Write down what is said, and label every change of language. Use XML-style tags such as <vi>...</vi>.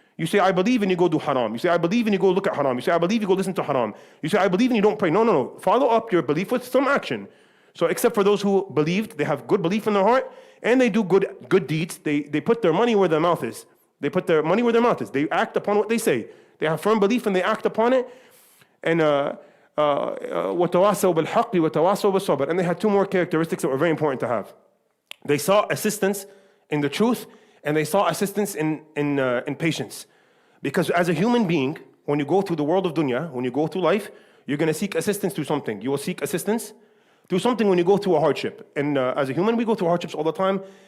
<en>You say, I believe, and you go do haram. You say, I believe, and you go look at haram. You say, I believe, you go listen to haram. You say, I believe, and you don't pray. No. Follow up your belief with some action. So except for those who believed, they have good belief in their heart, and they do good deeds. They put their money where their mouth is. They put their money where their mouth is. They act upon what they say. They have firm belief and they act upon it.</en> <ar>And وَتَوَاسَوْا بِالْحَقِّ وَتَوَاسَوْا بِالصَّبْرِ.</ar> <en>And they had 2 more characteristics that were very important to have. They saw assistance in the truth, and they saw assistance in patience. Because as a human being, when you go through the world of dunya, when you go through life, you're going to seek assistance through something. You will seek assistance through something when you go through a hardship. And as a human, we go through hardships all the time.</en>